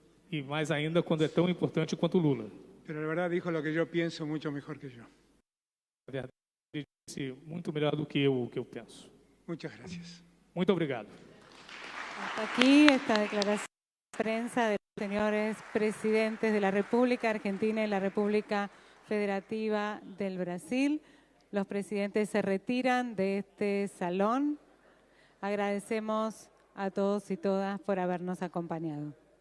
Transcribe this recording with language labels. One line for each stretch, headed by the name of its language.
Portuguese: E mais ainda quando é tão importante quanto Lula.
Spanish: Pero la verdad dijo lo que yo pienso mucho mejor que yo.
Portuguese: A verdade, ele disse muito melhor do que o que eu penso.
Spanish: Muchas gracias.
Portuguese: Muito obrigado.
Spanish: Hasta aquí esta declaración de prensa de los señores presidentes de la República Argentina y la República Federativa del Brasil. Los presidentes se retiran de este salón Agradecemos a todos y todas por habernos acompañado.